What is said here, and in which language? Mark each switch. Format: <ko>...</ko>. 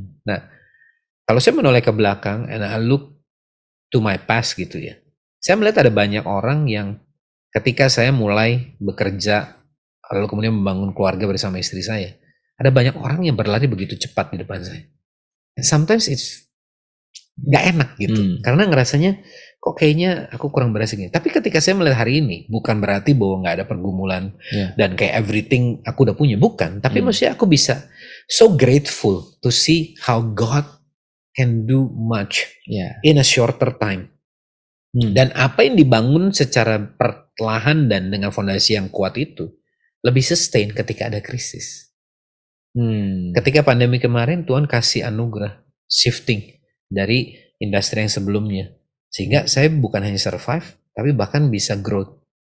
<id>Nah, kalau saya menoleh ke belakang</id> <en>and I look to my past</en> <id>gitu ya, saya melihat ada banyak orang yang ketika saya mulai bekerja lalu kemudian membangun keluarga bersama istri saya, ada banyak orang yang berlari begitu cepat di depan saya.</id> <en>And sometimes it's</en> <id>gak enak gitu, karena ngerasanya kok kayaknya aku kurang berhasil gini. Tapi ketika saya melihat hari ini, bukan berarti bahwa gak ada pergumulan dan kayak everything aku udah punya, bukan. Tapi maksudnya aku bisa</id> <en>so grateful to see how God can do much in a shorter time.</en> <id>Dan apa yang dibangun secara perlahan dan dengan fondasi yang kuat itu lebih sustain ketika ada krisis. Ketika pandemi kemarin, Tuhan kasih anugerah shifting dari industri yang sebelumnya, sehingga saya bukan hanya survive tapi bahkan bisa growth.</id>